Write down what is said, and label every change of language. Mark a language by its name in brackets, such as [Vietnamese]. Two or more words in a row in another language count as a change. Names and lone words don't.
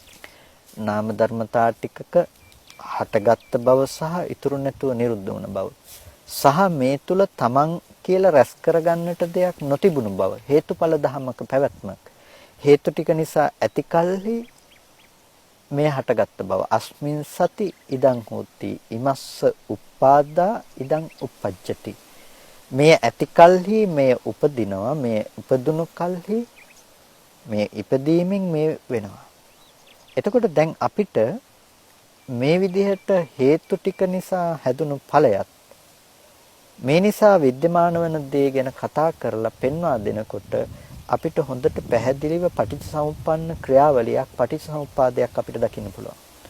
[Sinhala] නාම ධර්මතා ටිකක හටගත් බව සහ ඉතුරු නැතුව නිරුද්ධ වුණ බව සහ මේ තුල තමන් කියලා රැස් කරගන්නට දෙයක් නොතිබුණු බව හේතුඵල ධමක පැවැත්මක් හේතු ටික නිසා ඇතිකල්හි මේ හටගත් බව [Pali] අස්මින් සති ඉදං හෝති ඉමස්ස උප්පාදා ඉදං uppajjati [Sinhala] මේ ඇතිකල්හි මේ උපදිනවා මේ උපදුණු කල්හි මේ ඉපදීමෙන් මේ වෙනවා එතකොට දැන් අපිට මේ විදිහට හේතු ටික නිසා හැදුණු ඵලයත් මේ නිසා विद्यमान වන දේ ගැන කතා කරලා පෙන්වා දෙනකොට අපිට හොඳට පැහැදිලිව පටිච්චසමුප්පන්න ක්‍රියාවලියක් පටිච්චසමුප්පාදයක් අපිට දකින්න පුළුවන්.